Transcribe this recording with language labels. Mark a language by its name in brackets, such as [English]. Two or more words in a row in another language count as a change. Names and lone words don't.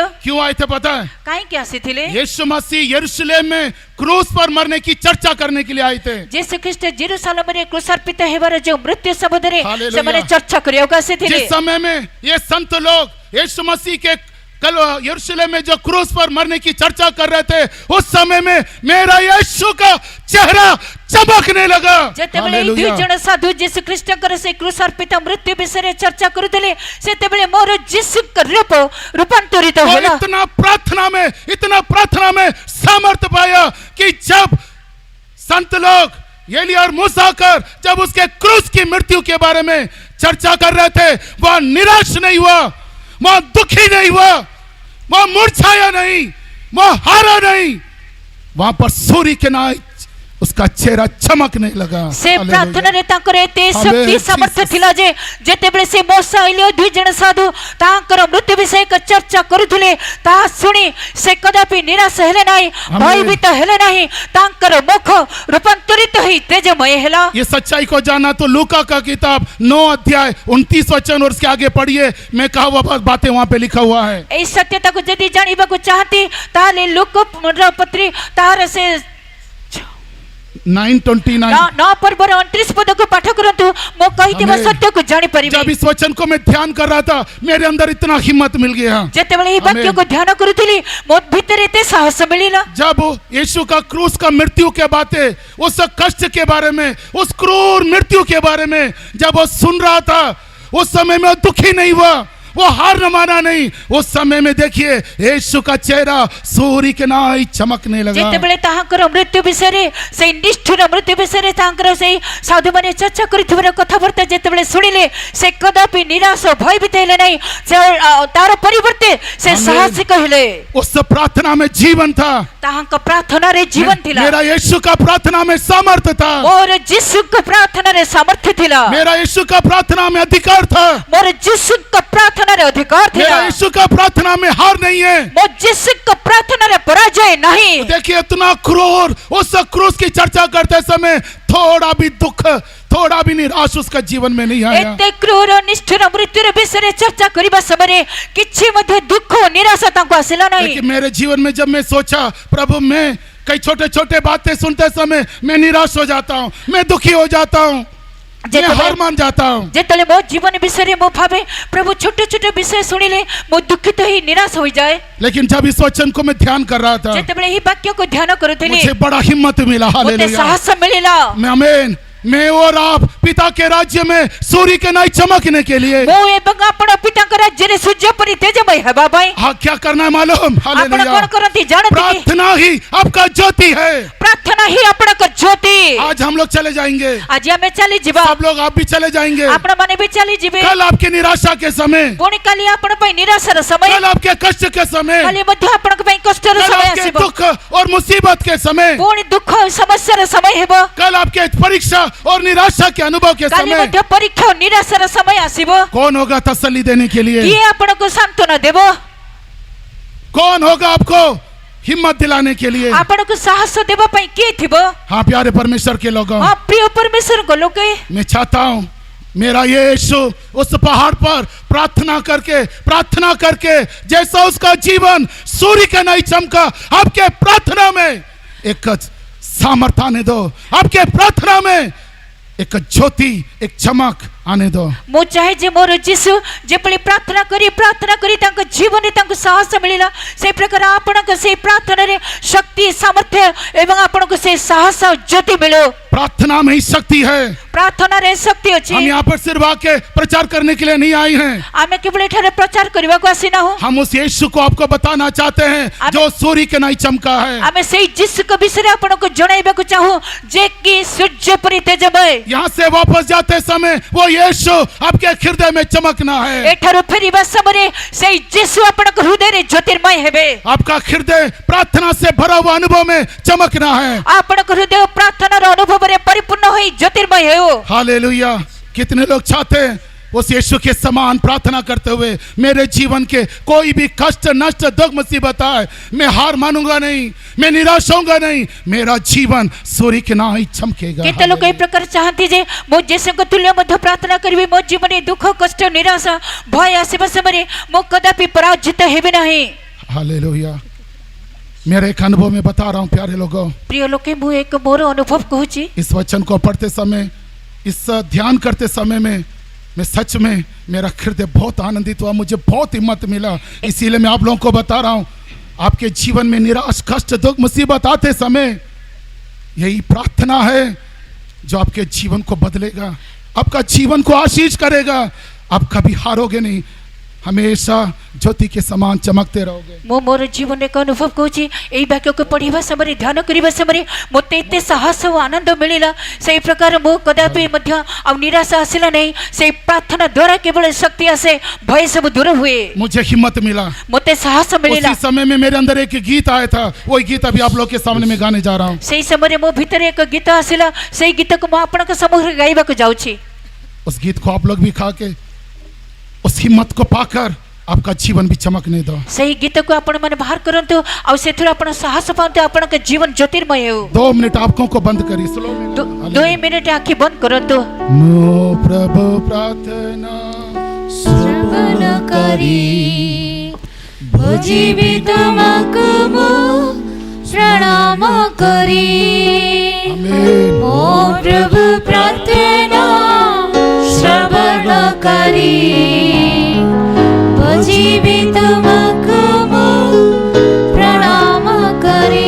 [Hindi] क्यों आए थे पता है? [Odia] କାହିଁକି ଆସିଥିଲେ [Hindi] यीशु मसीह यरूशलेम में क्रूस पर मरने की चर्चा करने के लिए आए थे। [Odia] ଯୀଶୁ ଖ୍ରୀଷ୍ଟ ଜେରୁସାଲେମରେ କ୍ରୁଶାର୍ପିତ ହେବାର ଯେଉଁ ମୃତ୍ୟୁ ସମ୍ବନ୍ଧରେ ହାଲେଲୁୟା। ସେମାନେ ଚର୍ଚ୍ଚା କରିବାକୁ ଆସିଥିଲେ [Hindi] जिस समय में ये संत लोग यीशु मसीह के कल यरूशलेम में जो क्रूस पर मरने की चर्चा कर रहे थे, उस समय में मेरा यीशु का चेहरा चमकने लगा। [Odia] ଯେତେବେଳେ ଏଇ ଦୁଇ [Hindi] हालेलुया। [Odia] ଜଣ ସାଧୁ ଯୀଶୁ ଖ୍ରୀଷ୍ଟଙ୍କର ସେ କ୍ରୁଶାର୍ପିତ ମୃତ୍ୟୁ ବିଷୟରେ ଚର୍ଚ୍ଚା କରୁଥିଲେ ସେତେବେଳେ ମୋର ଯୀଶୁଙ୍କ ରୂପ ରୂପାନ୍ତରିତ [Hindi] और [Odia] ହେଲା [Hindi] इतना प्रार्थना में सामर्थ्य पाया कि जब संत लोग एलिया और मूसा कर जब उसके क्रूस की मृत्यु के बारे में चर्चा कर रहे थे, वह निराश नहीं हुआ, वह दुखी नहीं हुआ, वह मुरझाया नहीं, वह हारा नहीं। वहां पर सूर्य के नाई उसका चेहरा चमकने लगा। [Odia] ସେ [Hindi] हालेलुया। [Odia] ପ୍ରାର୍ଥନାରେ ତାଙ୍କର ଏତେ ଶକ୍ତି ହାଲେଲୁୟା। ସାମର୍ଥ୍ୟ ଥିଲା ଯେ ଯେତେବେଳେ ସେ ମୋଶା ଏଲିୟ ଦୁଇ ଜଣ ସାଧୁ ତାଙ୍କର ମୃତ୍ୟୁ ବିଷୟକ ଚର୍ଚ୍ଚା କରୁଥିଲେ ତାହା ଶୁଣି ସେ କଦାପି ନିରାଶ ହେଲେ ନାହିଁ, ଭୟଭୀତ ହେଲେ ନାହିଁ, ତାଙ୍କର ମୁଖ ରୂପାନ୍ତରିତ ହୋଇ ତେଜମୟ ହେଲା। [Hindi] ये सच्चाई को जानना तो लूका का किताब 9 अध्याय 29 वचन और उसके आगे पढ़िए। मैं कहा वो बातें वहां पे लिखा हुआ है। [Odia] ଏଇ ସତ୍ୟତାକୁ ଯଦି ଜାଣିବାକୁ ଚାହାନ୍ତି ତାହେଲେ ଲୁକର ପତ୍ରୀ ତାହାର ସେ 9:29। 9 ପର୍ବର 29 ପଦକୁ ପାଠ କରନ୍ତୁ, ମୁଁ କହିଥିବା ଆମେନ୍। ସତ୍ୟକୁ ଜାଣିପାରିବେ। [Hindi] जब इस वचन को मैं ध्यान कर रहा था, मेरे अंदर इतना हिम्मत मिल गया। [Odia] ଯେତେବେଳେ ଏହି ଆମେନ୍। ବାକ୍ୟକୁ ଧ୍ୟାନ କରୁଥିଲି ମୋ ଭିତରେ ଏତେ ସାହସ ମିଳିଲା [Hindi] जब यीशु का क्रूस का मृत्यु के बातें, उस कष्ट के बारे में, उस क्रूर मृत्यु के बारे में जब वो सुन रहा था, उस समय में वो दुखी नहीं हुआ, वो हार न माना नहीं। उस समय में देखिए यीशु का चेहरा सूर्य के नाई चमकने लगा। [Odia] ଯେତେବେଳେ ତାହାଙ୍କର ମୃତ୍ୟୁ ବିଷୟରେ ସେଇ ନିଷ୍ଠୁର ମୃତ୍ୟୁ ବିଷୟରେ ତାଙ୍କର ସେଇ ସାଧୁମାନେ ଚର୍ଚ୍ଚା କରିଥିବାର କଥାବାର୍ତ୍ତା ଯେତେବେଳେ ଶୁଣିଲେ ସେ କଦାପି ନିରାଶ ଭୟଭୀତ ହେଲେ ନାହିଁ, ତାର ପରିବର୍ତ୍ତେ ସେ ଆମେନ୍। ସାହସିକ ହେଲେ। [Hindi] उस प्रार्थना में जीवन था। [Odia] ତାହାଙ୍କ ପ୍ରାର୍ଥନାରେ ଜୀବନ ଥିଲା, [Hindi] मेरा यीशु का प्रार्थना में सामर्थ्य था। [Odia] ମୋର ଯୀଶୁଙ୍କ ପ୍ରାର୍ଥନାରେ ସାମର୍ଥ୍ୟ ଥିଲା, [Hindi] मेरा यीशु का प्रार्थना में अधिकार था। [Odia] ମୋର ଯୀଶୁଙ୍କ ପ୍ରାର୍ଥନାରେ ଅଧିକାର ଥିଲା, [Hindi] मेरा यीशु का प्रार्थना में हार नहीं है। [Odia] ମୋ ଯୀଶୁଙ୍କ ପ୍ରାର୍ଥନାରେ ପରାଜୟ ନାହିଁ। [Hindi] देखिए इतना क्रूर, उस क्रूस की चर्चा करते समय थोड़ा भी दुख, थोड़ा भी निराश उसका जीवन में नहीं आया। [Odia] ଏତେ କ୍ରୂର ନିଷ୍ଠୁର ମୃତ୍ୟୁର ବିଷୟରେ ଚର୍ଚ୍ଚା କରିବା ସମୟରେ କିଛି ମଧ୍ୟ ଦୁଃଖ ଓ ନିରାଶା ତାଙ୍କୁ ଆସିଲା ନାହିଁ। [Hindi] लेकिन मेरे जीवन में जब मैं सोचा, प्रभु मैं कई छोटे छोटे बातें सुनते समय मैं निराश हो जाता हूँ, मैं दुखी हो जाता हूँ, मैं हार मान जाता हूँ। [Odia] ଯେତେବେଳେ ମୋ ଜୀବନ ବିଷୟରେ ମୁଁ ଭାବେ ପ୍ରଭୁ ଛୋଟ ଛୋଟ ବିଷୟ ଶୁଣିଲେ ମୁଁ ଦୁଃଖିତ ହେଇ ନିରାଶ ହୋଇଯାଏ। [Hindi] लेकिन जब इस वचन को मैं ध्यान कर रहा था, [Odia] ଯେତେବେଳେ ଏହି ବାକ୍ୟକୁ ଧ୍ୟାନ କରୁଥିଲି [Hindi] मुझे बड़ा हिम्मत मिला। [Odia] ମୋତେ [Hindi] हालेलुया। [Odia] ସାହସ ମିଳିଲା। [Hindi] मैं और आप पिता के राज्य में सूर्य के नाई चमकने के लिए [Odia] ମୁଁ ଏବଂ ଆପଣ ପିତାଙ୍କ ରାଜ୍ୟରେ ସୂର୍ଯ୍ୟ ପରି ତେଜମୟ ହେବା ପାଇଁ [Hindi] हाँ क्या करना है मालूम? [Odia] ଆପଣ କ'ଣ [Hindi] हालेलुया। [Odia] କରନ୍ତି ଜାଣନ୍ତି କି? [Hindi] प्रार्थना ही आपका ज्योति है। [Odia] ପ୍ରାର୍ଥନା ହିଁ ଆପଣଙ୍କ ଜ୍ୟୋତି। [Hindi] आज हम लोग चले जाएंगे, [Odia] ଆଜି ଆମେ ଚାଲିଯିବା, [Hindi] सब लोग आप भी चले जाएंगे। [Odia] ଆପଣମାନେ ବି ଚାଲିଯିବେ। [Hindi] कल आपकी निराशा के समय, [Odia] ପୁଣି କାଲି ଆପଣ ପାଇଁ ନିରାଶାର ସମୟ, [Hindi] कल आपके कष्ट के समय, [Odia] କାଲି ମଧ୍ୟ ଆପଣଙ୍କ ପାଇଁ କଷ୍ଟର [Hindi] कल [Odia] ସମୟ [Hindi] आपके [Odia] ଆସିବ, [Hindi] दुख और मुसीबत के समय, [Odia] ପୁଣି ଦୁଃଖ ଓ ସମସ୍ୟାର ସମୟ ହେବ, [Hindi] कल आपके परीक्षा और निराशा के अनुभव के [Odia] କାଲି [Hindi] समय। [Odia] ମଧ୍ୟ ପରୀକ୍ଷା ଓ ନିରାଶାର ସମୟ ଆସିବ। [Hindi] कौन होगा तसल्ली देने के लिए? [Odia] କିଏ ଆପଣଙ୍କୁ ସାନ୍ତ୍ୱନା ଦେବ? [Hindi] कौन होगा आपको हिम्मत दिलाने के लिए। [Odia] ଆପଣଙ୍କୁ ସାହସ ଦେବା ପାଇଁ କିଏ ଥିବ? [Hindi] हाँ प्यारे परमेश्वर के लोगों, [Odia] ହଁ ପ୍ରିୟ ପରମେଶ୍ୱରଙ୍କ ଲୋକେ, [Hindi] मैं चाहता हूँ मेरा ये यीशु उस पहाड़ पर प्रार्थना करके जैसा उसका जीवन सूर्य के नहीं चमका, आपके प्रार्थना में एक सामर्थ आने दो, आपके प्रार्थना में एक ज्योति, एक चमक आने दो। [Odia] ମୁଁ ଚାहे ଯେ ମୋର ଯୀଶୁ ଯେପରି ପ୍ରାର୍ଥନା କରି ତାଙ୍କ ଜୀବନରେ ତାଙ୍କୁ ସାହସ ମିଳିଲା, ସେଇ ପ୍ରକାର ଆପଣଙ୍କ ସେଇ ପ୍ରାର୍ଥନାରେ ଶକ୍ତି, ସାମର୍ଥ୍ୟ ଏବଂ ଆପଣଙ୍କୁ ସେଇ ସାହସ ଜ୍ୟୋତି ମିଳୁ। [Hindi] प्रार्थना में ही शक्ति है। [Odia] ପ୍ରାର୍ଥନାରେ ଶକ୍ତି ଅଛି। [Hindi] हम यहाँ पर सिर्फ आके प्रचार करने के लिए नहीं आए हैं। [Odia] ଆମେ କେବଳ ଏଠାରେ ପ୍ରଚାର କରିବାକୁ ଆସିନାହୁଁ। [Hindi] हम उस यीशु को आपको बताना चाहते हैं जो सूर्य के नहीं चमका है। [Odia] ଆମେ ସେଇ ଯୀଶୁଙ୍କ ବିଷୟରେ ଆପଣଙ୍କୁ ଜଣାଇବାକୁ ଚାହୁଁ ଯେ କି ସୂର୍ଯ୍ୟ ପରି ତେଜମୟ। [Hindi] यहाँ से वापस जाते समय वो यीशु आपके हृदय में चमकना है। [Odia] ଏଠାରୁ ଫେରିବା ସମୟରେ ସେଇ ଯୀଶୁ ଆପଣଙ୍କ ହୃଦୟରେ ଜ୍ୟୋତିର୍ମୟ ହେବେ। [Hindi] आपका हृदय प्रार्थना से भरा हुआ अनुभव में चमकना है। ଆପଣଙ୍କ ହୃଦୟ ପ୍ରାର୍ଥନାର ଅନୁଭବରେ ପରିପୂର୍ଣ୍ଣ ହୋଇ ଜ୍ୟୋତିର୍ମୟ ହେଉ। हालेलुया। कितने लोग चाहते हैं उस यीशु के समान प्रार्थना करते हुए मेरे जीवन के कोई भी कष्ट, नष्ट, दुख, मुसीबत आए, मैं हार मानूंगा नहीं, मैं निराश होऊंगा नहीं, मेरा जीवन सूर्य के ना ही चमकेगा। [Odia] କେତେ ଲୋକ ଏହି ପ୍ରକାର ଚାହାନ୍ତି ଯେ ମୁଁ ଯୀଶୁଙ୍କ ତୁଲ୍ୟ ମଧ୍ୟ ପ୍ରାର୍ଥନା କରିବି, ମୋ ଜୀବନରେ ଦୁଃଖ, କଷ୍ଟ, ନିରାଶା, ଭୟ ଆସିବା ସମୟରେ ମୁଁ କଦାପି ପରାଜିତ ହେବି ନାହିଁ। [Hindi] हालेलुया। मेरे एक अनुभव में बता रहा हूँ प्यारे लोगों, ପ୍ରିୟ ଲୋକେ, ମୁଁ ଏକ ମୋର ଅନୁଭବ କହୁଛି। इस वचन को पढ़ते समय, इस ध्यान करते समय में मैं सच में मेरा हृदय बहुत आनंदित हुआ, मुझे बहुत हिम्मत मिला। इसीलिए मैं आप लोगों को बता रहा हूँ, आपके जीवन में निराश, कष्ट, दुख, मुसीबत आते समय यही प्रार्थना है जो आपके जीवन को बदलेगा, आपका जीवन को आशीष करेगा। आप कभी हारोगे नहीं, हमेशा ज्योति के समान चमकते रहोगे। [Odia] ମୁଁ ମୋର ଜୀବନରେ ଏକ ଅନୁଭବ କହୁଛି, ଏଇ ବାକ୍ୟକୁ ପଢ଼ିବା ସମୟରେ, ଧ୍ୟାନ କରିବା ସମୟରେ ମୋତେ ଏତେ ସାହସ ଓ ଆନନ୍ଦ ମିଳିଲା। ସେହି ପ୍ରକାର ମୁଁ କଦାପି ମଧ୍ୟ ଆଉ ନିରାଶ ଆସିଲା ନାହିଁ। ସେହି ପ୍ରାର୍ଥନା ଦ୍ୱାରା କେବଳ ଶକ୍ତି ଆସେ, ଭୟ ସବୁ ଦୂର ହୁଏ। [Hindi] मुझे हिम्मत मिला। [Odia] ମୋତେ ସାହସ ମିଳିଲା। [Hindi] उसी समय में मेरे अंदर एक गीत आया था, वही गीत अभी आप लोग के सामने में गाने जा रहा हूँ। [Odia] ସେହି ସମୟରେ ମୋ ଭିତରେ ଏକ ଗୀତ ଆସିଲା, ସେହି ଗୀତକୁ ମୁଁ ଆପଣଙ୍କ ସମ୍ମୁଖରେ ଗାଇବାକୁ ଯାଉଛି। [Hindi] उस गीत को आप लोग भी खा के उस हिम्मत को पाकर आपका जीवन भी चमकने दो। [Odia] ସେହି ଗୀତକୁ ଆପଣମାନେ ବାହାର କରନ୍ତୁ, ଆଉ ସେଥିରୁ ଆପଣ ସାହସ ପାଆନ୍ତୁ, ଆପଣଙ୍କ ଜୀବନ ଜ୍ୟୋତିର୍ମୟ ହେଉ। [Hindi] 2 मिनट आंखों को बंद करिए, स्लो में। [Odia] 2 ମିନିଟ୍ ଆଖି ବନ୍ଦ କରନ୍ତୁ। ମୋ ପ୍ରଭୁ ପ୍ରାର୍ଥନା ଶ୍ରବଣ କରି ଭୋଜିବି ତୁମକୁ ମୁଁ ପ୍ରଣାମ କରି। [Hindi] आमीन। [Odia] ମୋ ପ୍ରଭୁ ପ୍ରାର୍ଥନା ଶ୍ରବଣ କରି ଭୋଜିବି ତୁମକୁ ମୁଁ ପ୍ରଣାମ କରି।